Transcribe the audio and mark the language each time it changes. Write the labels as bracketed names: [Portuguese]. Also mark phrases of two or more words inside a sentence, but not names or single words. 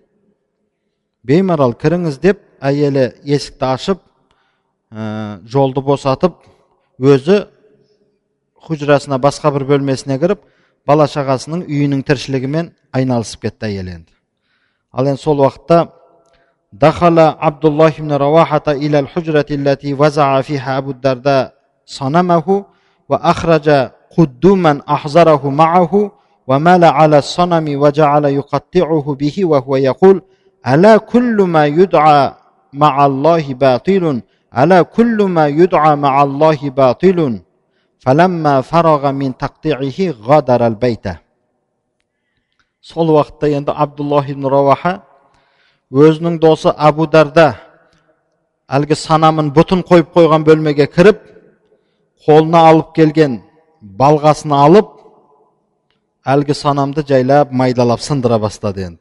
[Kazakh] Беймарал кіріңіз деп әйелі есікті ашып, жолды босатып, өзі хужрасына, басқа бір бөлмесіне кіріп, бала шағасының үйінің тіршілігімен айналысып кетті әйел енді. Ал енді сол уақытта [Arabic] دخل عبد الله بن رواحة إلى الحجرة التي وضع فيها أبو الدرداء صنمه وأخرج قدوما أحضره معه ومال على الصنم وجعل يقطعه به وهو يقول ألا كل ما يدعى مع الله باطل ألا كل ما يدعى مع الله باطل فلما فرغ من تقطيعه غادر البيت. [Kazakh] Сол уақытта енді Абдуллах ибн Раваха өзінің досы Абу Дарда әлгі санамын бұтын қойып қойған бөлмеге кіріп, қолына алып келген балғасын алып, әлгі санамды жайлап, майдалап сындыра бастады енді.